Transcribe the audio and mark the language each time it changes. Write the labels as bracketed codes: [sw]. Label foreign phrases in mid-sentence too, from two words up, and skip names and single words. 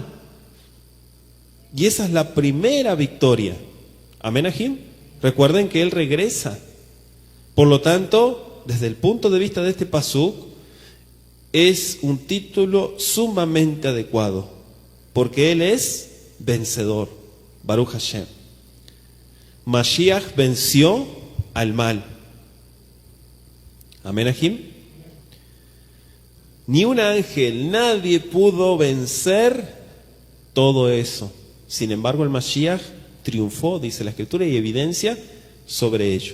[es] Y esa es la primera victoria. Amén, Ajim. Recuerden que él regresa. Por lo tanto, desde el punto de vista de este pasuk, es un título sumamente adecuado, porque él es vencedor. [he] ברוך השם. [es] Mashiach venció al mal. Amén, Ajim. Ni un ángel, nadie pudo vencer todo eso. Sin embargo, el Mashiach triunfó, dice la Escritura, y evidencia sobre ello.